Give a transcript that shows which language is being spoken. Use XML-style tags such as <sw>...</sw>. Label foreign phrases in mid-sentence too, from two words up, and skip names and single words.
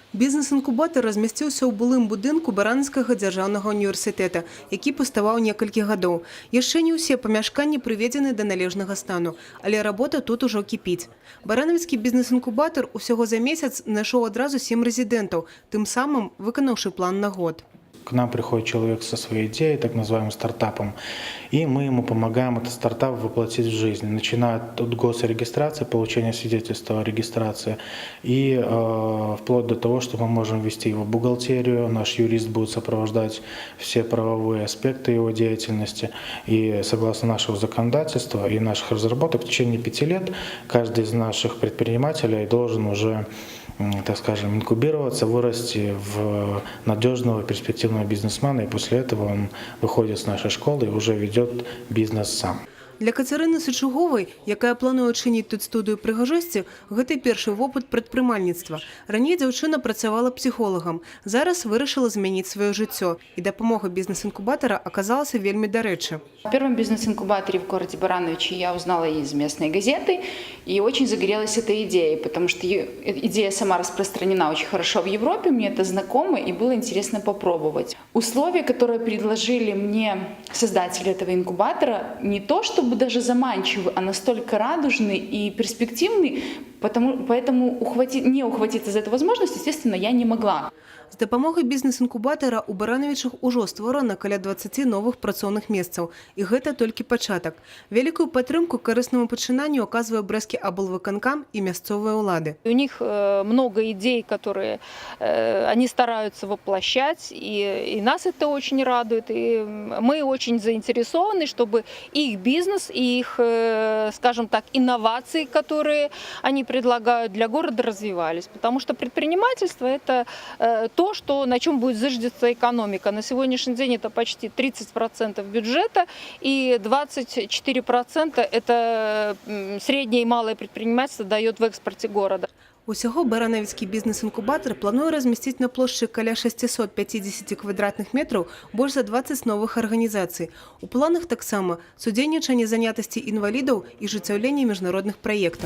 <be>Бізнес-інкубатор размясціўся ў былым будынку Баранаўскага дзяржаўнага універсітэта, які пуставаў некалькі гадоў. Яшчэ не ўсе памяшканні прыведзены да належнага стану, але работа тут ужо кіпіць. Баранаўскі бізнес-інкубатор усяго за месяц знайшоў адразу 7 рэзідэнтаў, тым самым выканаўшы план на год.</be> <ru>К нам приходит человек со своей идеей, так называемым стартапом, и мы ему помогаем этот стартап воплотить в жизнь, начиная от госрегистрации, получения свидетельства о регистрации, и вплоть до того, что мы можем ввести его в бухгалтерию, наш юрист будет сопровождать все правовые аспекты его деятельности, и согласно нашего законодательства и наших разработок в течение 5 лет каждый из наших предпринимателей должен уже, так скажем, инкубироваться, вырасти в надежного перспективного бизнесмена, и после этого он выходит с нашей школы и уже ведет бизнес сам.</ru> <be>Для Кацярыны Сычуговай, якая плануе адчыніць тут студыю прыгажосці, гэта першы вопыт прадпрымальніцтва. Раней дзяўчына працавала псіхолагам, зараз вырашыла змяніць сваё жыццё, і дапамога бізнес-інкубатора аказалася вельмі дарэчы.</be> <ru>О первом бизнес-инкубаторе в городе Барановичи я узнала из местной газеты и очень загорелась этой идеей, потому что идея сама распространена очень хорошо в Европе, мне это знакомо и было интересно попробовать. Условия, которые предложили мне создатели этого инкубатора, не то чтобы даже заманчивы, а настолько радужны и перспективны, поэтому не ухватиться за эту возможность, естественно, я не могла.</ru> <be>З дапамогай бізнес-інкубатара ў Баранавічах ужо створана каля 20 новых працоўных месцаў, і гэта толькі пачатак. Вялікую падтрымку карыснаму пачынанню аказвае брэсцкі аблвыканкам і мясцовыя ўлады.</be> <ru>У них много идей, которые они стараются воплощать, и нас это очень радует. И мы очень заинтересованы, чтобы их бизнес, и их, скажем так, инновации, которые они предлагают для города, развивались. Потому что предпринимательство – это то, на чем будет зиждеться экономика. На сегодняшний день это почти 30% бюджета, и 24% это среднее и малое предпринимательство дает в экспорте города.</ru> <be>Усяго Баранавіцкі бізнес-інкубатор плануе размясціць на плошчы каля 650 квадратных метраў больш за 20 новых арганізацый. У планах таксама судзейнічанне занятасці інвалідаў і ажыццяўленне міжнародных праектаў.</be>